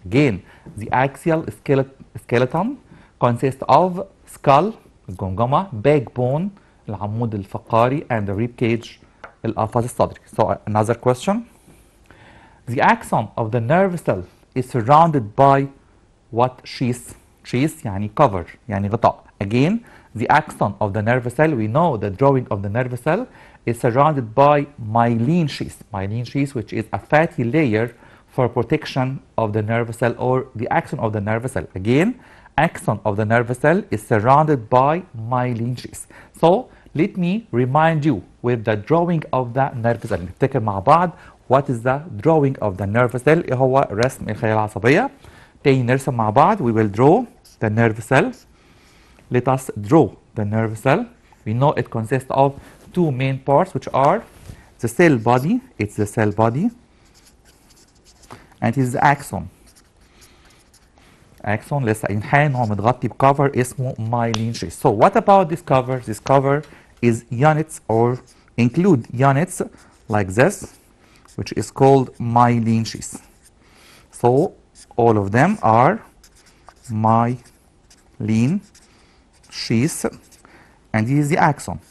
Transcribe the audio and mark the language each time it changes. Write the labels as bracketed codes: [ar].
[en] Again, the axial skeleton consists of skull, الجمجمة, backbone, العمود الفقري, and the rib cage, القفص الصدري. So another question. The axon of the nerve cell is surrounded by what sheath? [ar] Sheath يعني cover, يعني غطاء. [en] Again, the axon of the nerve cell, we know the drawing of the nerve cell is surrounded by myelin sheath. Myelin sheath, which is a fatty layer for protection of the nerve cell or the axon of the nerve cell. Again, axon of the nerve cell is surrounded by myelin sheath. So let me remind you with the drawing of the nerve cell. [ar] نفتكر مع بعض [en] what is the drawing of the nerve cell. [ar] ايه هو رسم الخلايا العصبية. تاني نرسم مع بعض. [en] We will draw the nerve cell. Let us draw the nerve cell. We know it consists of two main parts, which are the cell body. It's the cell body. And it is the axon. [ar] Axon لسه قايلين هو متغطي بكفر اسمه myelin sheath. [en] So what about this cover? This cover is units or include units like this, which is called myelin sheath. So all of them are myelin sheath, and this is the axon.